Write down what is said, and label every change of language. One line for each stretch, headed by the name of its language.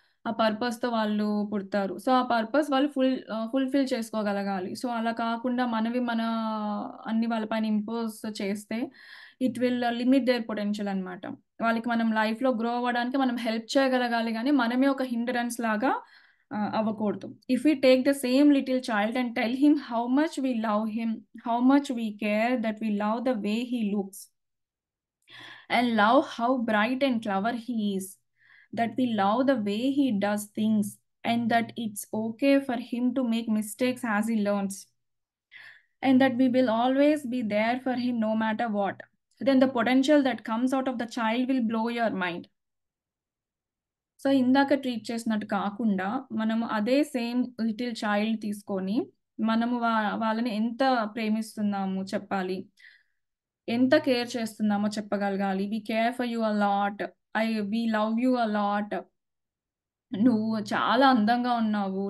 Telugu: ఆ పర్పస్‌తో వాళ్ళు పుడతారు. సో, ఆ పర్పస్ వాళ్ళు ఫుల్‌ఫిల్ చేసుకోగలగాలి. సో, అలా కాకుండా మన అన్ని వాళ్ళ పైన ఇంపోజ్ చేస్తే
English: it will limit their potential
Telugu: అన్నమాట. వాళ్ళకి మనం లైఫ్‌లో గ్రో అవ్వడానికి మనం హెల్ప్ చేయగలగాలి గానీ, మనమే ఒక హిండ్రన్స్ లాగా అవ్వకూడదు.
English: If we take the same little child and tell him how much we love him, how much we care, that we love the way he looks and love how bright and clever he is, that we love the way he does things, and that it's okay for him to make mistakes as he learns, and that we will always be there for him no matter what. Then the potential that comes out of the child will blow your mind.
Telugu: So, ఇందాక treat చేసినట్టు కాకుండా, మనము అదే same little child తీసుకొని, మనము వాళ్ళని ఎంత ప్రేమిస్తున్నాము చెప్పాలి. ఎంత కేర్ చేస్తున్నామో చెప్పగలగాలి.
English: We care for you a lot. We love you a lot.
Telugu: నువ్వు చాలా అందంగా ఉన్నావు.